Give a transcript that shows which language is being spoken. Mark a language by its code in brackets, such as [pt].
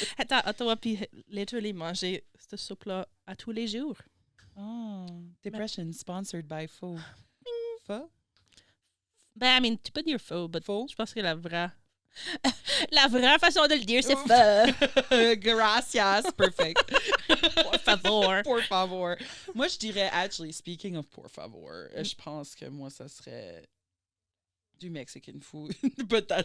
[fr] Attends, Ottawa, puis literally manger cette soupe-là à tous les jours. [en] Oh, Depression, sponsored by Faux. [fr] Faux? Ben, I mean, tu peux dire faux, mais Faux? je pense que la vraie façon de le dire, c'est faux. [es] Gracias, perfect. Por favor. [fr] Por favor. Moi, je dirais, actually, [en] speaking of por favor, [fr] je pense que moi, ça serait du Mexican food. [en] But that's